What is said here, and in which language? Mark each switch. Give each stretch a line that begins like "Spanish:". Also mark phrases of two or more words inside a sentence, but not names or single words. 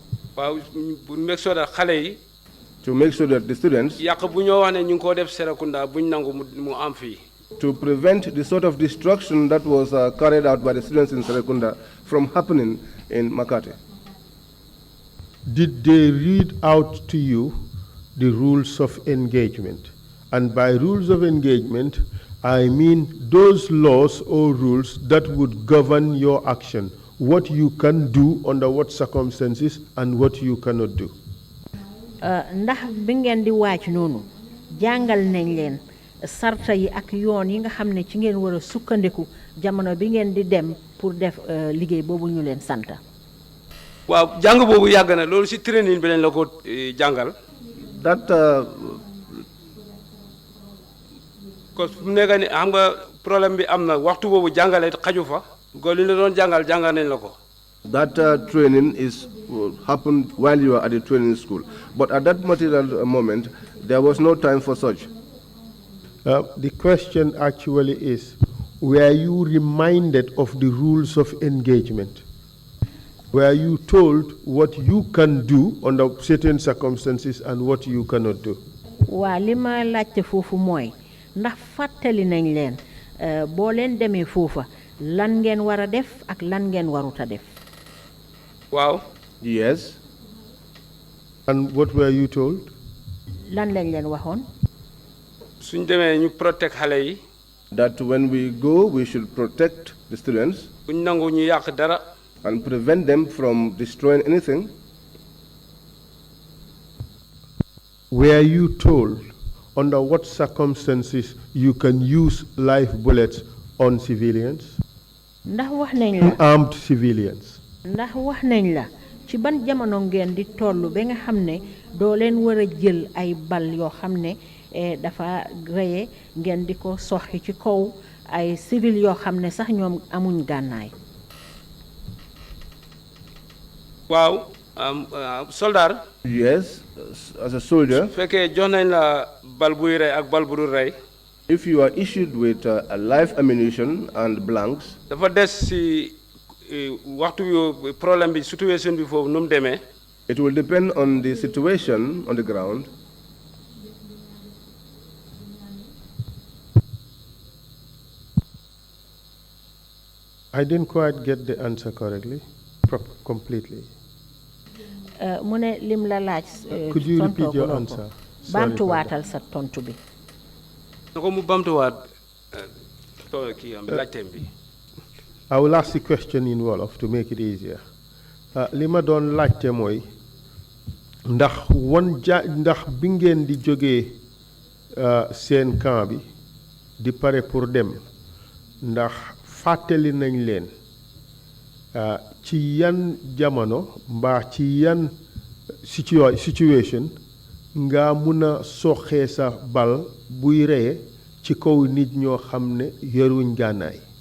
Wolof: waaw pour
English: make sure that
Wolof: xale yi.
English: To make sure that the students.
Wolof: yàq bu ñoo wax ne ñu ngi koo def Serekunda buñ nangu mu am fii.
English: To prevent the sort of destruction that was carried out by the students in Serekunda from happening in Makati. Did they read out to you the rules of engagement? And by rules of engagement, I mean those laws or rules that would govern your action, what you can do under what circumstances and what you cannot do.
Wolof: ndax bi ngeen di waaj noonu jàngal nañ leen sarta yi ak yoon yi nga xam ne ci ngeen war a sukkandiku jamono bi ngeen di dem pour def liggéey boobu ñu leen santa. waaw jàng boobu yàgg na loolu ci training bi lañ la ko jàngal.
English: That
French: parce que
Wolof: fu mu nekk ni xam nga problème bi am na waxtu boobu jàngale xaju fa ko li la doon jàngal nañ la ko.
English: That training happened while you were at the training school. But at that material moment, there was no time for such. The question actually is, were you reminded of the rules of engagement? Were you told what you can do under certain circumstances and what you cannot do?
Wolof: waa li ma laajte foofu mooy ndax fàttali nañ leen boo leen demee foofa lan ngeen war a def ak lan ngeen warut a def.
English: Wow. Yes. And what were you told?
Wolof: Lan lañ leen waxoon. suñ demee ñu protect xale yi.
English: That when we go, we should protect the students.
Wolof: buñ nangu ñu yàq dara.
English: And prevent them from destroying anything. Were you told under what circumstances you can use live bullets on civilians?
Wolof: Ndax wax nañ la.
English: Armed civilians.
Wolof: Ndax wax nañ la ci ban jamono ngeen di tollu ba nga xam ne doo leen war a jël ay bal yoo xam ne dafa reye ngeen di ko soxi ci kaw ay civil yoo xam ne sax ñoom amuñ gànnaay. waaw soldat.
English: Yes, as a soldier.
Wolof: su fekkee jox nañ la bal buy rey ak bal bu dul rey.
English: If you are issued with a live ammunition and blanks.
Wolof: dafa des si waxtu bi problème bi situation bi foofu nu mu demee.
English: It will depend on the situation on the ground. I didn't quite get the answer correctly, completely.
Wolof: Mu ne lim la laaj.
English: Could you repeat your answer?
Wolof: Bamtuwaatal sa tontu bi. nako mu bamtuwaat kii am laajteem bi.
English: I will ask the question in Wolof to make it easier.
Wolof: Li ma doon laajte mooy ndax bi ngeen di jógee seen camp bi di pare pour dem ndax fàttali nañ leen ci yan jamono mbaa ci yan situation nga mun a soxee sa bal buy reye ci kaw nit ñoo xam ne yoruñ gànnaay.